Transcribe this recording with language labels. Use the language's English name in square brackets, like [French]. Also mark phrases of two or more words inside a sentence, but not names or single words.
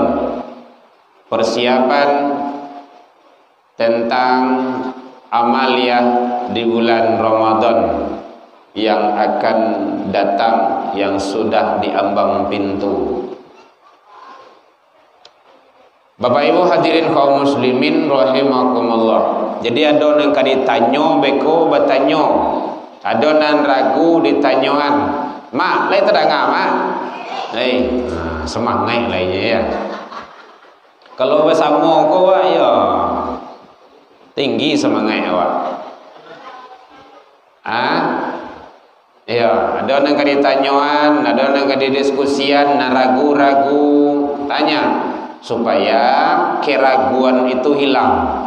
[Indonesian] Persiapan tentang amaliyah di bulan Ramadan yang akan datang, yang sudah diambang pintu. Bapak Ibu hadirin kaum muslimin rahimakumullah. [Minangkabau] Jadi ada yang ditanyo beko batanyo, ada nan ragu ditanyoan. Mak, lai terdengar mak. Semangat lainnya ya. [Indonesian] Kalau bersama kau ya tinggi semangat awak. Ya, ada yang ditanyoan, ada yang didiskusian, ragu-ragu, tanya supaya keraguan itu hilang.